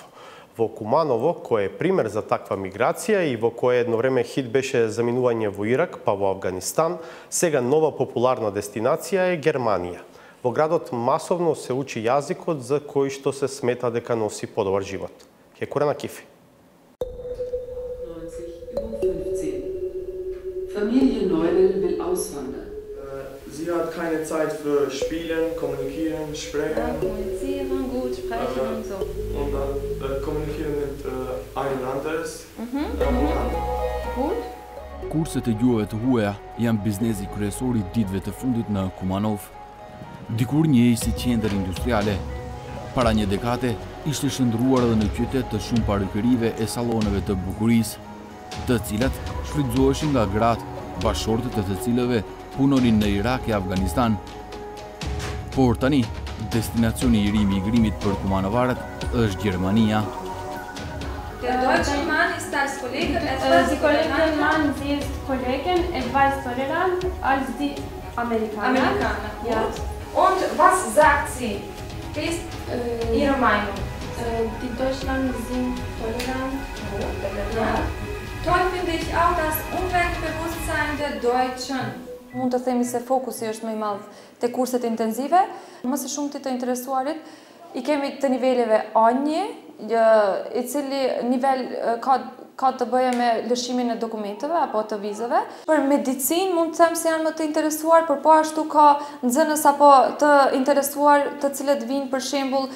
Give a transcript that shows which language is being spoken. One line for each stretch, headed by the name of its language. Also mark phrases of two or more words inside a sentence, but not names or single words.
Macedonian: Во Куманово, кој е пример за таква миграција и во кое едно време хит беше заминување во Ирак, па во Авганистан, сега нова популарна дестинација е Германија. Во градот масовно се учи јазикот за кој што се смета дека носи подобар живот. Хекура на Кифи.
German: Familie Neudel will auswandern. Sie hat keine Zeit für Spielen, Kommunizieren, Sprechen. Ja, kommunizieren, gut, sprechen und so. Und dann kommunizieren mit einem anderes. Gut.
Albanian: Курсот e gjuhëve të huaja janë biznesi kryesor I ditëve të fundit në Kumanov. Dikur njëi si qendër industriale, para një dekade ishte shndruar edhe në qytet të shumë parykërive e salloneve të bukurisë, të cilat shfrytëzoheshin nga gratë, bashortët e të cilëve punonin në Irak e Afganistan. Por tani, destinacioni I ri migrimit për kumanovarët është Gjermania.
German: Der deutsche Mann ist als Kollege Die Kollegin Mann, sie ist Kollegin, etwas tolerant als die Amerikaner. Ja. Und was sagt sie? Wie ist Ihre Meinung? Die Deutschland sind tolerant. Ja. Toll finde ich auch das Umweltbewusstsein der Deutschen.
Albanian: Mund të themi se fokusi është më I madh te kurset intenzive, më së shumti të interesuarit I kemi të niveleve A1, I cili nivel ka të bëjë me lëshimin e dokumenteve apo të vizave. Për medicinë mund të them se janë më të interesuar, por po ashtu ka nxënës apo të interesuar të cilët vinë për shembull